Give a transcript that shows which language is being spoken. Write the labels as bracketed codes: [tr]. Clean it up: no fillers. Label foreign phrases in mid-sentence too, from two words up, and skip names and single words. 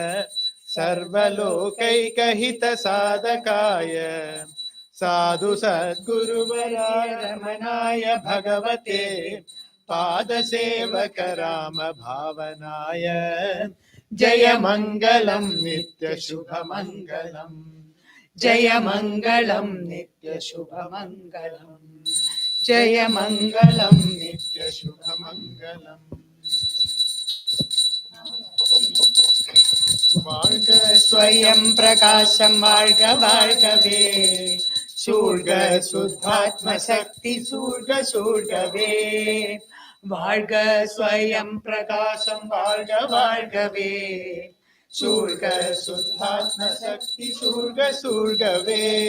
[sa] सर्वलोकैकहित साधकाय साधु सद्गुरुवराय रमणाय भगवते पादसेवक राम भावनाय जय मंगलम नित्य शुभ मंगलम जय मंगलम नित्य शुभ मंगलम जय मंगलम नित्य शुभ मंगलम। [ta] வாழ்க ஸ்வயம் பிரகாசம் வாழ்க வாழ்கவே சூழ்க சுத்தாத்ம சக்தி சூழ்க சூழ்கவே வாழ்க ஸ்வயம் பிரகாசம் வாழ்க வாழ்கவே சூழ்க சுத்தாத்ம சக்தி சூழ்க சூழ்கவே